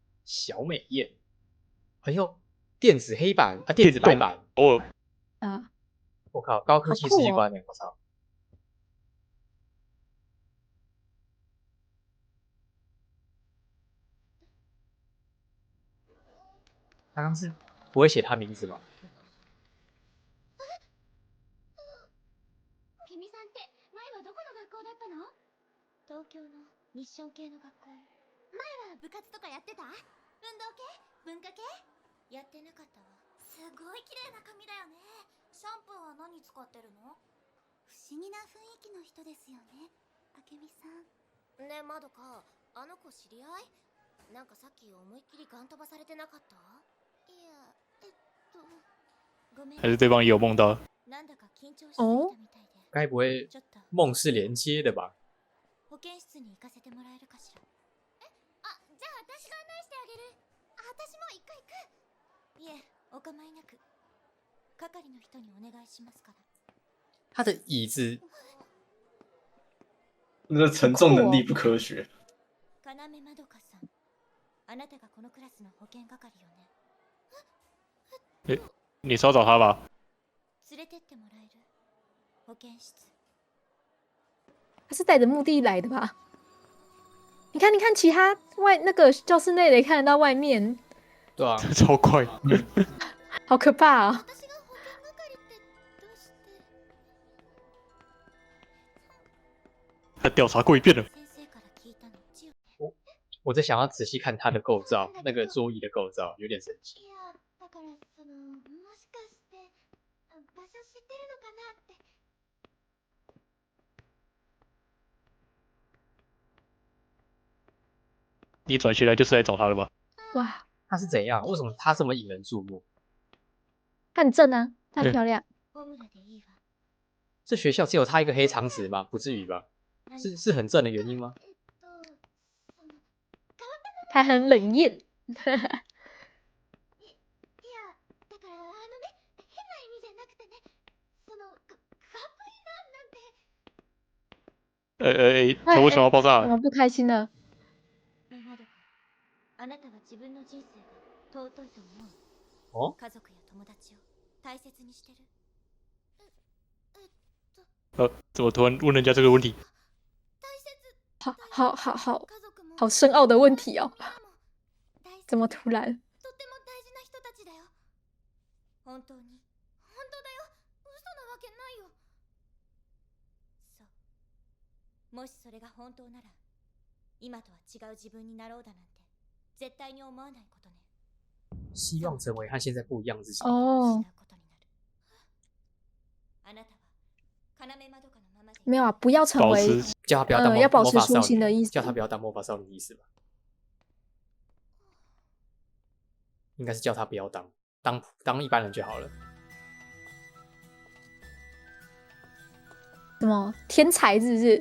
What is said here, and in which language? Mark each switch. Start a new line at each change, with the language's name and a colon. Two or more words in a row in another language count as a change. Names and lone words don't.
Chinese: 小美艳，哎呦，电子黑板啊，电子白板，哦，啊，我靠，高科技世界观呢，我操！刚刚是不会写他名字吗？
Japanese: 君さんって前はどこの学校だったの？東京のミッション系の学校。前は部活とかやってた？運動系？文化系？やってなかったわ。すごい綺麗な髪だよね。シャンプーは何使ってるの？不思議な雰囲気の人ですよね、明美さん。ねえまどか、あの子知り合い？なんかさっき思いっきりガン飛ばされてなかった？いや、ごめん。
Chinese: 还是对方也有梦到？
Japanese: なんだか緊張しすぎたみたいで。
Chinese: 该不会
Japanese: ちょっと
Chinese: 梦是连接的吧？
Japanese: 保健室に行かせてもらえるかしら。あ、じゃあ私が案内してあげる。私も一回行く。いえ、お構いなく。係の人にお願いしますから。
Chinese: 他的椅子那承重能力不科学。
Japanese: 要まどかさん、あなたがこのクラスの保健係よね。
Chinese: 你是要找他吧？
Japanese: 連れてってもらえる？ 保健室。
Chinese: 他是带着目的来的吧？你看，你看，其他那个教室内的也看得到外面，对啊，超快，好可怕啊！
Japanese: 私が保健係ってどうして？
Chinese: 他调查过一遍了。
Japanese: 先生から聞いたの。千代。
Chinese: 我在想要仔细看它的构造，那个桌椅的构造有点神奇。
Japanese: いや、だからもしかして場所知ってるのかなって。
Chinese: 你转学来就是来找他的吧？哇，它是怎样？为什么它这么引人注目？她很正啊，她很漂亮，
Japanese: ホムラでいいわ。
Chinese: 这学校只有它一个黑长直吗？不至于吧？是很正的原因吗？她很冷艳。
Japanese: いや、だから変な意味じゃなくてね、かっこいいななんて。
Chinese: 他为什么要爆炸怎？么不开心了？
Japanese: まどか、あなたは自分の人生が尊いと思う？哦，家族や友達を大切にしてる？
Chinese: 怎么突然问人家这个问题？好深奥的问题哦，怎么突然？
Japanese: とても大事な人たちだよ。本当に？本当だよ。嘘なわけないよ。そう。もしそれが本当なら、今とは違う自分になろうだなんて絶対に思わないことね。
Chinese: 希望成为和现在不一样自己。哦，
Japanese: あなたは要まどかのままで。
Chinese: 没有啊，不要成保为持叫他不要当要保持魔法少女初心的意思叫他不要当魔法少女的意思吧？应该是叫他不要当一般人就好了。什么天才是不是？